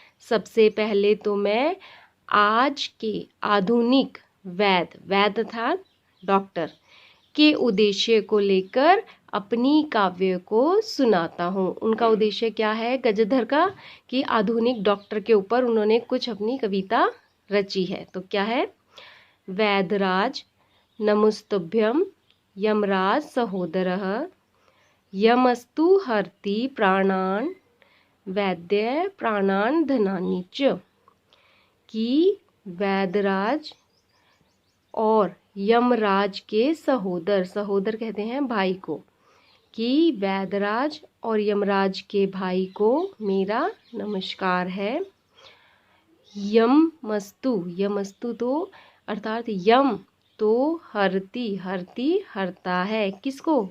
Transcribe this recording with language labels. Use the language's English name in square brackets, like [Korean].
[Hindi] सबसे पहले तो मैं आज के आधुनिक वैद्य था डॉक्टर के उद्देश्य को लेकर अपनी काव्य को सुनाता हूँ। उनका उद्देश्य क्या है गजधर का? कि आधुनिक डॉक्टर के ऊपर उन्होंने कुछ अपनी कविता रची है। तो क्या है? वैधराज [Sanskrit] नमस्तुभ्यं यमराज सहोदरः यमस्तु हरति प्राणान् वैद्य प्राणान् धनानि च। [Hindi] कि वैदराज और यमराज के सहोदर, सहोदर कहते हैं भाई को, कि वैदराज और यमराज के भाई को मेरा नमस्कार है। यमस्तु, यमस्तु तो अर्थात यम तो हरति, हरति हरता है, किसको?